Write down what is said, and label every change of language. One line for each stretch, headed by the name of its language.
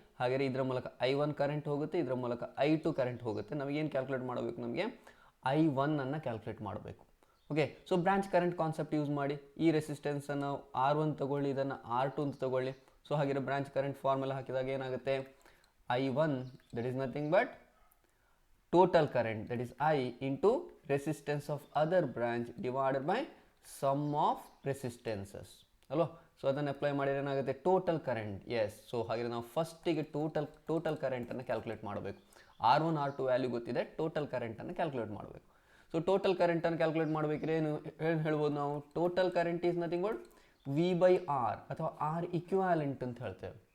Kannada: ಹಾಗೆ ಇದರ ಮೂಲಕ I1 ಕರೆಂಟ್ ಹೋಗುತ್ತೆ, ಇದರ ಮೂಲಕ I2 ಕರೆಂಟ್ ಹೋಗುತ್ತೆ. ನಮಗೇನು ಕ್ಯಾಲ್ಕುಲೇಟ್ ಮಾಡಬೇಕು? ನಮಗೆ I1 ಅನ್ನು ಕ್ಯಾಲ್ಕುಲೇಟ್ ಮಾಡಬೇಕು. Okay, so branch current concept use ಮಾಡಿ ಈ ರೆಸಿಸ್ಟೆನ್ಸನ್ನು R1 ತಗೊಳ್ಳಿ, ಇದನ್ನು R2 ಅಂತ ತಗೊಳ್ಳಿ. ಸೊ ಹಾಗೆ ಬ್ರಾಂಚ್ ಕರೆಂಟ್ ಫಾರ್ಮುಲಾ ಹಾಕಿದಾಗ ಏನಾಗುತ್ತೆ?
English: I1 that is nothing but total current, that is I, into resistance of other branch divided by sum of resistances ಅಲ್ವಾ.
Kannada: ಸೊ ಅದನ್ನು ಅಪ್ಲೈ ಮಾಡಿದ್ರೆ ಏನಾಗುತ್ತೆ? Total current. ಎಸ್, ಸೊ ಹಾಗೆ ನಾವು ಫಸ್ಟಿಗೆ ಟೋಟಲ್ ಕರೆಂಟನ್ನು ಕ್ಯಾಲ್ಕುಲೇಟ್ ಮಾಡಬೇಕು. R1 R2 ವ್ಯಾಲ್ಯೂ ಗೊತ್ತಿದೆ, total ಕರೆಂಟನ್ನು calculate ಮಾಡಬೇಕು. ಸೊ ಟೋಟಲ್ ಕರೆಂಟನ್ನು ಕ್ಯಾಲ್ಕುಲೇಟ್ ಮಾಡಬೇಕಿದ್ರೆ ಏನು ಹೇಳ್ಬೋದು ನಾವು?
English: total current is nothing but V/R ಅಥವಾ R equivalent
Kannada: ಅಂತ ಹೇಳ್ತೇವೆ.